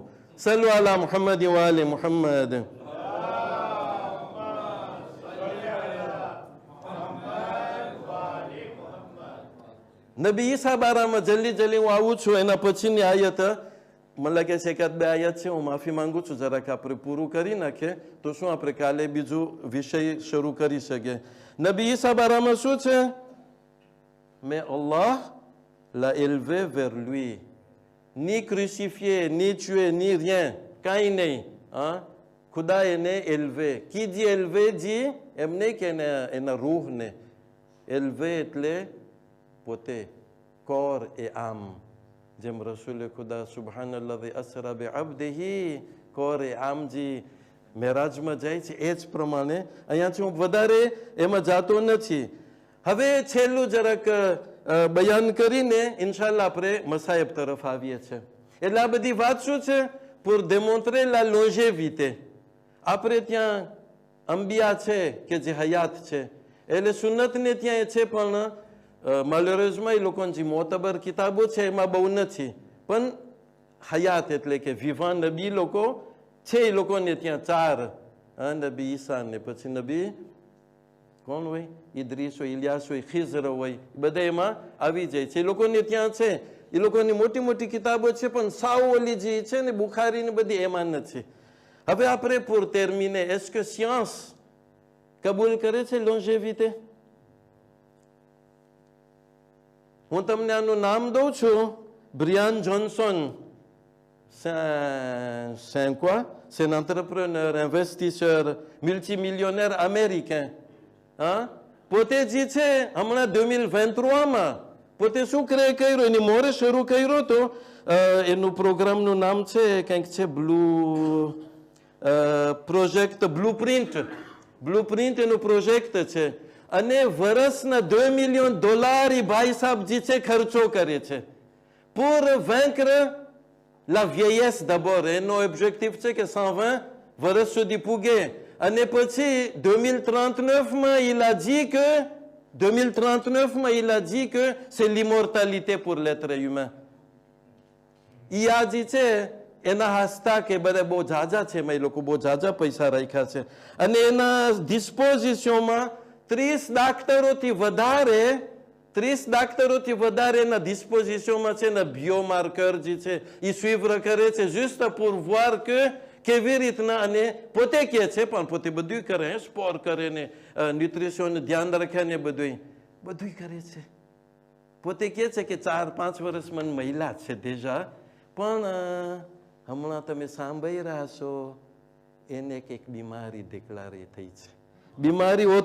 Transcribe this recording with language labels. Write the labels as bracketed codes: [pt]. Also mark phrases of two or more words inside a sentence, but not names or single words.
[ar] صلوا على محمد وآل محمد. [gu] નબી ઈસા બારામાં જલ્દી હું આવું છું. એના પછીની આયત મને લાગે છે એકાદ બે આયત છે, હું માફી માંગુ છું, જરાક આપણે પૂરું કરી નાખીએ તો શું આપણે કાલે બીજું વિષય શરૂ કરી શકીએ. નબી ઈસા બારામાં શું છે? [fr] mais Allah l'a élevé vers lui, ni crucifié, ni tué, ni rien, [gu] કાંઈ નહીં. હા, ખુદા એને élevé. [fr] qui dit élevé dit [gu] એમ નહીં કે એના રૂહને élevé એટલે પોતે, કોર એ આમ. જેમ રસૂલે ખુદા [ar] سبحان الذي أسرى بعبده, [gu] કોર એ આમજી મેરાજમાં જાય છે, એ જ પ્રમાણે અહીંયાથી હું વધારે એમાં જાતો નથી. હવે છેલ્લું જરાક બયાન કરીને ઇન્શાલ્લાહ આપણે મસાયબ તરફ આવીએ છીએ. એટલે આ બધી વાત શું છે? [fr] pour démontrer la longévité. [gu] આપણે ત્યાં અંબિયા છે કે જે હયાત છે, એટલે સુન્નતને ત્યાં છે, પણ malheureusement એ લોકોની જે મોતબર કિતાબો છે એમાં બહુ નથી, પણ હયાત એટલે કે વિવાન નબી લોકો છે, એ લોકોને ત્યાં 4, નબી ઈસા ને પછી નબી કોણ હોય, ઇદ્રીસ હોય, ઇલિયાસ હોય, ખિઝર હોય, બધા એમાં આવી જાય છે. એ લોકોને ત્યાં છે, એ લોકોની મોટી મોટી કિતાબો છે, પણ સાવ ઓલી જે છે ને બુખારી ને બધી એમાં નથી. હવે આપણે [fr] pour terminer, est-ce que [gu] science કબૂલ કરે છે longévité? હું તમને આનું નામ દઉં છું, બ્રિયાન જોન્સન. [fr] C'est quoi? C'est un entrepreneur, investisseur, multimillionnaire américain. [gu] હા, પોતે જે છે હમણાં 2023માં પોતે શું કર્યું, એની મોરે શરૂ કર્યો તો એનું પ્રોગ્રામનું નામ છે કંઈક છે પ્રોજેક્ટ બ્લુપ્રિન્ટ એનું પ્રોજેક્ટ છે. અને વર્ષના $2 million એ ભાઈ સાહેબ જે છે ખર્ચો કરે છે [fr] pour vaincre la vieillesse d'abord. [gu] એનો ઓબ્જેક્ટિવ છે કે 120 વર્ષ સુધી પૂગે, અને પછી 2039માં [fr] il a dit que c'est l'immortalité pour l'être humain. [gu] ઈ આ જે છે એના હસ્તા કે બધા બહુ ઝાઝા છે, એ લોકો બહુ ઝાઝા પૈસા રાખ્યા છે, અને એના ડિસ્પોઝિશનમાં 30 ડાક્ટરોથી વધારે એના ડિસ્પોઝિશનમાં છે ને બાયોમાર્કર જે છે એ સ્વીવર કરે છે, [fr] juste pour voir que [gu] કેવી રીતના. અને પોતે કહે છે, પણ પોતે બધું કરે, સ્પોર કરે ને ન્યુટ્રિશન ધ્યાન રાખે ને બધું કરે છે. પોતે કહે છે કે 4-5 વર્ષ મને મહિલા છે દેજા, પણ હમણાં તમે સાંભળી રહ્યા છો એને એક બીમારી ડિક્લારે થઈ છે.